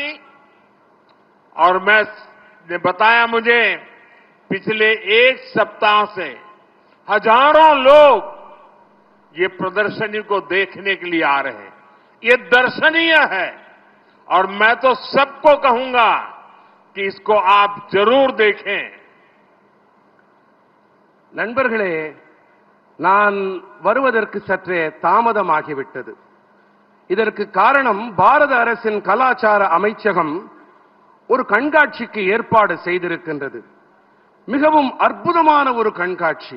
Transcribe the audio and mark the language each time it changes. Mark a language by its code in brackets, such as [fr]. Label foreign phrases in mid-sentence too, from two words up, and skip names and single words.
[hi] और मैंने बताया, मुझे पिछले 1 सप्ताह से हजारों लोग ये प्रदर्शनी को देखने के लिए आ रहे हैं। ये दर्शनीय है और मैं तो सबको कहूंगा कि इसको आप जरूर देखें। [ta] நண்பர்களே, நான் வருவதற்கு சற்றே தாமதமாகிவிட்டது. இதற்கு காரணம், பாரத அரசின் கலாச்சார அமைச்சகம் ஒரு கண்காட்சிக்கு ஏற்பாடு செய்திருக்கின்றது. மிகவும் அற்புதமான ஒரு கண்காட்சி.